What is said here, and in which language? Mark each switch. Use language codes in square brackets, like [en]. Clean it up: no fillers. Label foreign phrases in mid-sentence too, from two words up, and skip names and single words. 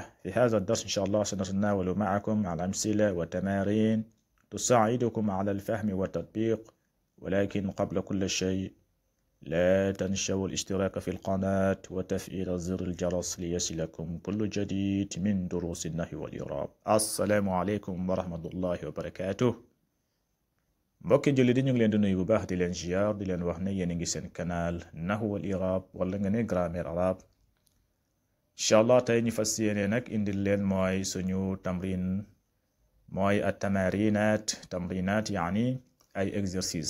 [ar] في هذا الدرس إن شاء الله سنتناول معكم على أمثلة وتمارين تساعدكم على الفهم والتطبيق، ولكن قبل كل شيء لا تنسوا الاشتراك في القناة وتفعيل زر الجرس ليصلكم كل جديد من دروس النحو والإعراب. السلام عليكم ورحمة الله وبركاته. [wo] mbokki julli di ñu ngi leen di nuyu bu baax di leen ziar, di leen wax ne yéen a ngi seen canal [ar] النحو والإعراب [wo] wala nga ne [fr] grammaire arabe. [wo] inshallah tey ñu fas yéene nag indil leen mooy suñu tamrin, mooy at tamrinat yaani ay exercice.